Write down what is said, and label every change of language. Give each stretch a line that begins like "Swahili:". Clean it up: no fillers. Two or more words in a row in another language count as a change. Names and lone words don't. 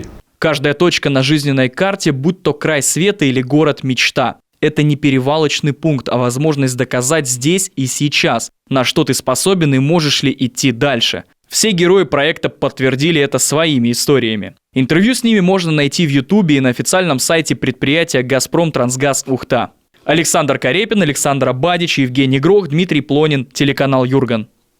Russian: Каждая точка на жизненной карте, будь то край света или город мечта. Это не перевалочный пункт, а возможность доказать здесь и сейчас, на что ты способен и можешь ли идти дальше. Все герои проекта подтвердили это своими историями. Интервью с ними можно найти в Ютубе и на официальном сайте предприятия «Газпром-Трансгаз Ухта». Александр Карепин, Александр Бадич, Евгений Грох, Дмитрий Плонин, телеканал Юрган.